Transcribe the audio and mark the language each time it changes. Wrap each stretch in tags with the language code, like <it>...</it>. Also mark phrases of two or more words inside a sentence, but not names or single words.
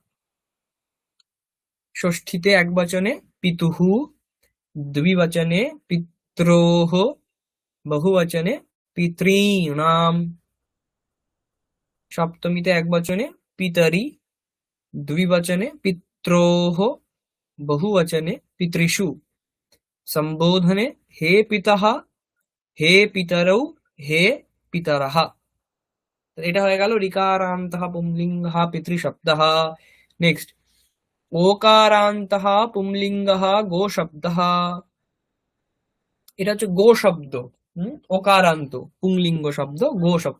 <sa>ষষ্ঠীতে একবচনে পিতুः, দ্বিবচনে পিত্रोः, বহুবচনে পিতॄণাম। সপ্তমীতে একবচনে পিতরি, দ্বিবচনে পিত্रोः, বহুবচনে পিতৃষু। সম্বোধনে হে পিতः, হে পিতরৌ, হে পিতরः।</sa> <bn>এটা হয়ে গেল</bn> <sa>ঋকারান্তः পুংলিঙ্গः পিতৃশব্দः। নেক্সট ওকারান্তः পুংলিঙ্গः গোশব্দः।</sa> <bn>এটা হচ্ছে গো শব্দ। ওকারান্ত পুংলিঙ্গ শব্দ, গো শব্দ।</bn>